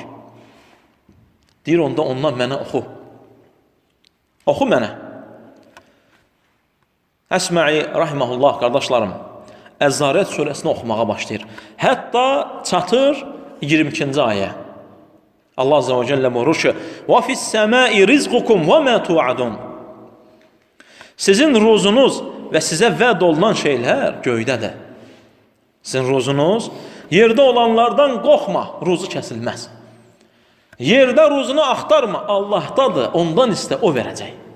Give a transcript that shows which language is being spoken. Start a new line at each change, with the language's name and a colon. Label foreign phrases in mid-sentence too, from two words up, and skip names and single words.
Azerbaijani: Deyir, onda ondan mənə oxu. Oxu mənə. Əsma'i rahiməhullah, qardaşlarım, Əz-Zariyat surəsini oxumağa başlayır. Hətta çatır 22-ci ayə. Allah
Arabic: عز وجل
Azerbaijani: buyurur ki,
Arabic: وَفِ السَّمَاءِ رِزْقُكُمْ وَمَا تُوعَدُونَ
Azerbaijani: Sizin ruzunuz və sizə vəd olunan şeylər göydədir. Sizin ruzunuz, yerdə olanlardan qorxma, ruzu kəsilməz. Yerdə ruzunu axtarma, Allahdadır, ondan istə, o verəcək.